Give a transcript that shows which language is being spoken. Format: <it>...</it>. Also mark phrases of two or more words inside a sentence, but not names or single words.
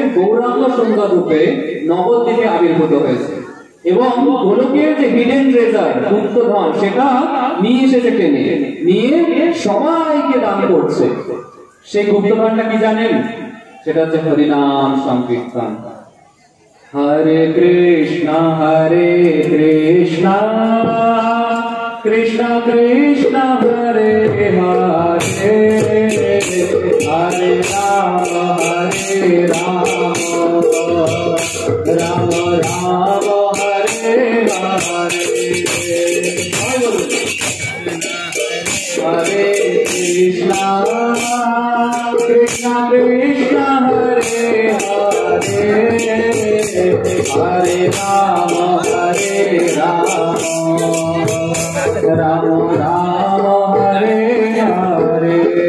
<bn>গৌরাঙ্গ সুন্দর রূপে নবদ্বীপে আবির্ভূত হয়েছে এবং গোলকের যে</bn> <en>hidden treasure,</en> <bn>গুপ্তধন, সেটা নিয়ে এসেছে টেনে নিয়ে সবাইকে দান করছে। সেই গুপ্তধনটা কি জানেন? সেটা হচ্ছে হরিনাম সংকীর্তন।</bn> <sa>হরে কৃষ্ণ কৃষ্ণ কৃষ্ণ হরে হরে, হরে রাম রাম রাম হরে হরে। হরে কৃষ্ণ কৃষ্ণ কৃষ্ণ হরে হরে, হরে রাম রাম রাম হরে হরে।</sa>